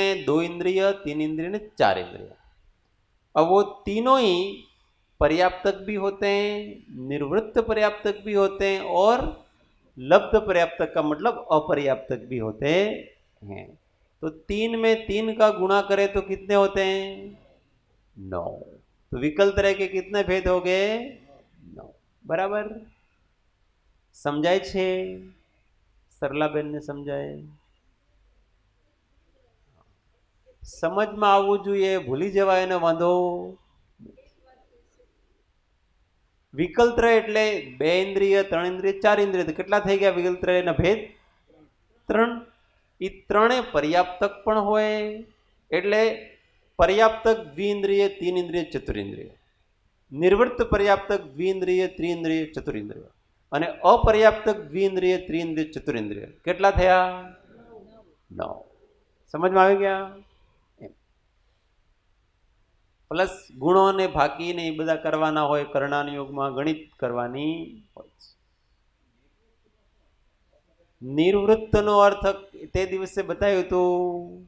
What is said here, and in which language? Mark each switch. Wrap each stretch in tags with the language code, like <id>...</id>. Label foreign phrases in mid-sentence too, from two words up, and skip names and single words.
<hi>2 इंद्रिय, 3 इंद्रिय ने 4 इंद्रिय. अब वो तीनों ही पर्याप्तक भी होते हैं, निवृत्त पर्याप्तक भी होते हैं और लब्ध पर्याप्तक का मतलब अपर्याप्तक भी होते हैं. तो 3 में 3 का गुणा करें तो कितने होते हैं? 9. तो विकल त्रय के कितने भेद हो गए?</hi> <gu>9. બરાબર સમજાય છે? સરલાબેન ને સમજાય? સમજમાં આવવું જોઈએ, ભૂલી જવાય એને વાંધો. વિકલ ત્રય એટલે 2 ઇન્દ્રિય, 3 ઇન્દ્રિય, 4 ઇન્દ્રિય. તો કેટલા થઈ ગયા વિકલ ત્રયના ભેદ? 3. એ ત્રણે પર્યાપ્તક પણ હોય, એટલે</gu> <hi>पर्याप्तक द्विइंद्रिय, 3 इंद्रिय, चतुरिंद्रिय. निर्वृत्त पर्याप्तक द्विइंद्रिय, 3 इंद्रिय, चतुरिंद्रिय.</hi> <gu>અને અપર્યાપ્તક દ્વિઇન્દ્રિય, ત્રિઇન્દ્રિય, ચતુરિન્દ્રિય. કેટલા થયા? 9. સમજમાં આવી ગયા? પ્લસ ગુણો ને ભાકી ને એ બધા કરવાના હોય. કર્ણાની યોગમાં ગણિત કરવાની હોય. નિવૃત્તનો અર્થ તે દિવસે બતાવ્યું હતું.</gu>